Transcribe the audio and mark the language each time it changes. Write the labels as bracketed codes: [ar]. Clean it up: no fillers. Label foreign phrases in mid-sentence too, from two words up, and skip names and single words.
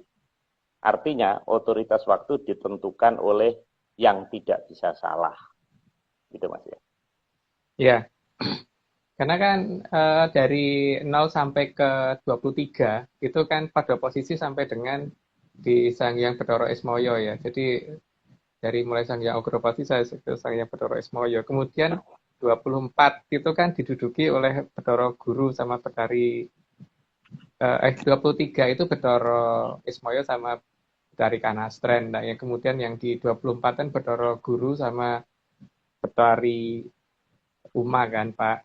[id] Artinya otoritas waktu ditentukan oleh yang tidak bisa salah. Gitu Mas ya. Ya, karena kan dari 0 sampai ke 23 itu kan pada posisi sampai dengan di Sang Hyang Bathara Ismaya ya. Jadi dari mulai Sang Hyang Ugropati saya ke Sang Hyang Bathara Ismaya. Kemudian 24 itu kan diduduki oleh Bathara Guru sama Bathari 23 itu Bathara Ismaya sama Bathari Kanastren. Nah, yang kemudian yang di 24 kan Bathara Guru sama Bathari Uma kan Pak.